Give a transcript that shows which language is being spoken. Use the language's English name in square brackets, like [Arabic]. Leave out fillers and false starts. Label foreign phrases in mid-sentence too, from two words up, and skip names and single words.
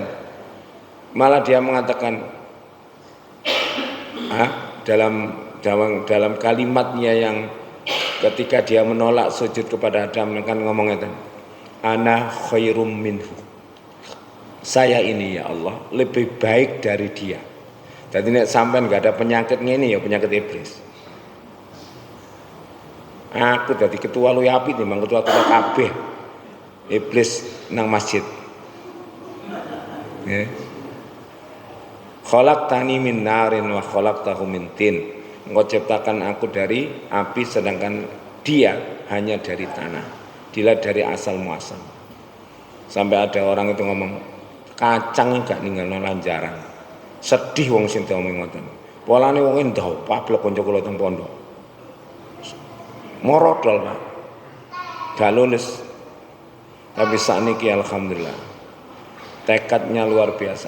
[Indonesian] Malah dia mengatakan dalam kalimatnya yang ketika dia menolak sujud kepada Adam kan ngomong itu, [Arabic] أنا خير منه, [Indonesian] saya ini ya Allah lebih baik dari dia. Jadi [Javanese] nek sampean [Indonesian] gak ada penyakit ngene ya penyakit iblis. [Javanese] Aku dadi ketua luwih apik timbang ketua-ketua kabeh iblis nang masjid. Nggih. [Arabic] خلقتني من نار وخلقته من طين. [Indonesian] Engkau ciptakan aku dari api sedangkan dia hanya dari tanah, dilihat dari asal muasal. Sampai ada orang itu ngomong, [Javanese] kacang gak ninggalno lanjaran. Sedih wong sing diomongi ngoten. Polane wong ndau pablek kanca kula teng pondok. [Indonesian] Morodol, Pak. Gak lulus. [Javanese] Tapi sakniki alhamdulillah. [Indonesian] Tekadnya luar biasa.